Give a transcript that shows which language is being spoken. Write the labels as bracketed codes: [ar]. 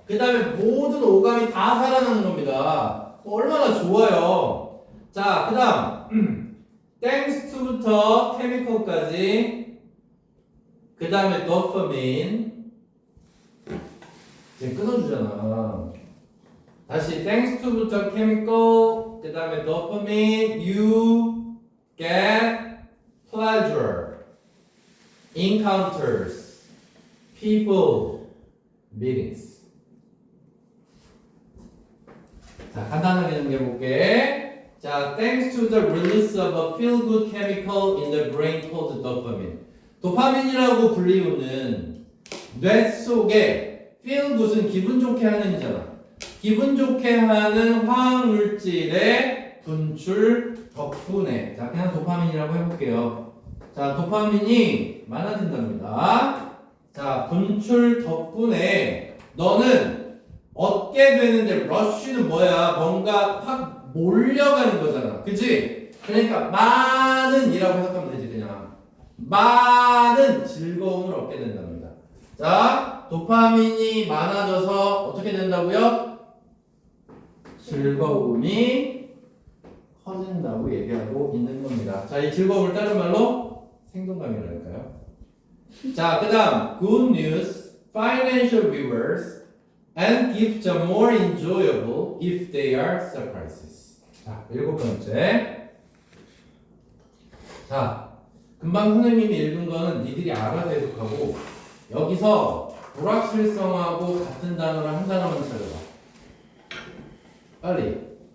[ko] 그 다음에 모든 오감이 다 살아나는 겁니다. 얼마나 좋아요. 자, 그 다음 [en] thanks to [ko] 부터 chemical까지, 그 다음에 dopamine 이제 끊어주잖아. 다시 [en] thanks to부터 chemical, [ko] 그 다음에 [en] dopamine, you get pleasure, encounters, people, meetings. [ko] 자, 간단하게 정리해볼게. [en] 자, thanks to the release of a feel-good chemical in the brain called dopamine. [ko] 도파민이라고 불리우는 뇌 속에 feel-good은 기분 좋게 하는 이잖아. 기분 좋게 하는 화학물질의 분출 덕분에, 자, 그냥 도파민이라고 해볼게요. 자, 도파민이 많아진답니다. 자, 분출 덕분에 너는 얻게 되는데, 러쉬는 뭐야? 뭔가 확 몰려가는 거잖아. 그치? 그러니까 많은 이라고 해석하면 되지, 그냥. 많은 즐거움을 얻게 된답니다. 자, 도파민이 많아져서 어떻게 된다고요? 즐거움이 커진다고 얘기하고 있는 겁니다. 자, 이 즐거움을 다른 말로 생동감이랄까요? 자, 그 다음 [en] good news, financial rewards and gifts are more enjoyable if they are surprises. [ko] 자, 일곱 번째. 자, 금방 선생님이 읽은 거는 니들이 알아서 해석하고 여기서 불확실성하고 같은 단어를 한 단어만 찾아봐. 빨리.